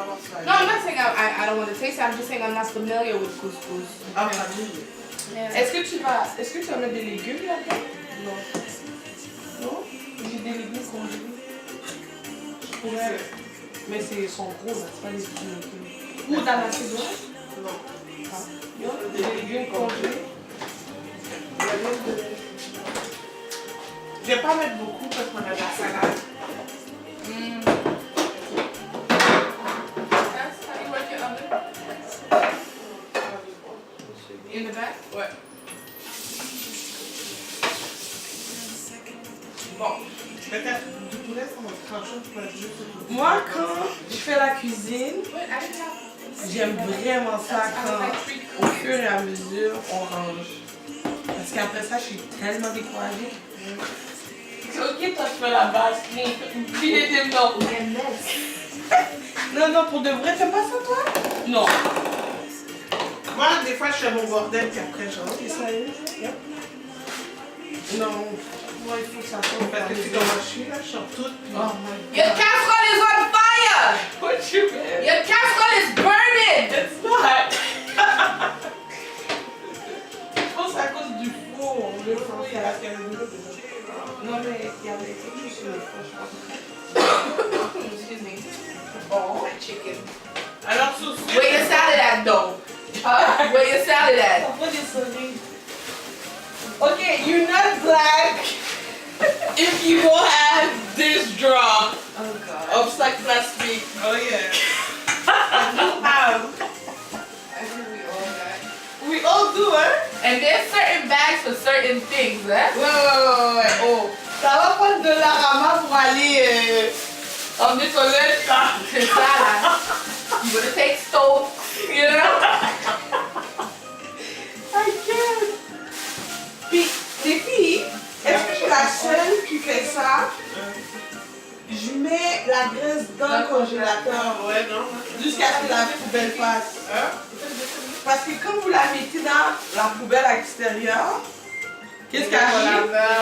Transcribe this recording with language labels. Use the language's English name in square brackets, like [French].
[English] No, I'm not saying I don't want to taste it. I'm just saying I'm not familiar with couscous. [French] Ah, famille. [English] Yeah. [French] Est-ce que tu vas mettre des légumes là-dedans? Non. Non? J'ai des légumes congelés. Je pourrais. Mais ils sont gros là, c'est pas des petits légumes. Ou dans la macédoine? Non. Ah. Il y a des légumes congelés. Je vais pas mettre beaucoup parce qu'on a de la salade. [English] That's how you work your oven? In the back? [French] Ouais. Bon, peut-être du poulet, ça va trancher, tu vas juste. Moi, quand je fais la cuisine, [English] Wait, I didn't have. [French] j'aime vraiment ça quand, au fur et à mesure, on range. Parce qu'après ça, je suis tellement découragée. Ok, toi, tu fais la base. Puis les deux, non. Non, pour de vrai, t'aimes pas ça, toi? Non. Moi, des fois, je fais mon bordel, puis après, je rentre. C'est sérieux? Yep. Non. Moi, il faut que ça tombe. Parce que tu sais comment je suis, là, je sors toute. Puis... [English] Oh my Your God. casserole is on fire! What you mean? Your casserole is burning! It's not. [French] Je pense que c'est à cause du four. Le four, il y a la caméra. Non, mais il y avait quelque chose sur le four, je pense. [English] Excuse me. Oh. My chicken. [French] Alors, sur ce. [English] Where your salad at though? Huh? Where your salad at? [French] Ça va descendre. [English] Okay, you're not black if you won't have this draw Oh god. of [French] sac plastic. [English] Oh, yeah. You have. I think we all got. We all do, hein? And there's certain bags for certain things, eh? [French] Ouais. Oh, ça va prendre de la rama pour aller en toilette, là. C'est ça là. [English] You gonna take stove, you know? I can't. [French] Puis, les filles, est-ce que je suis la seule qui fait ça? Je mets la graisse dans le congélateur Ouais, non. jusqu'à ce que la poubelle passe. Hein? Parce que quand vous la mettez dans la poubelle à l'extérieur, qu'est-ce qui arrive?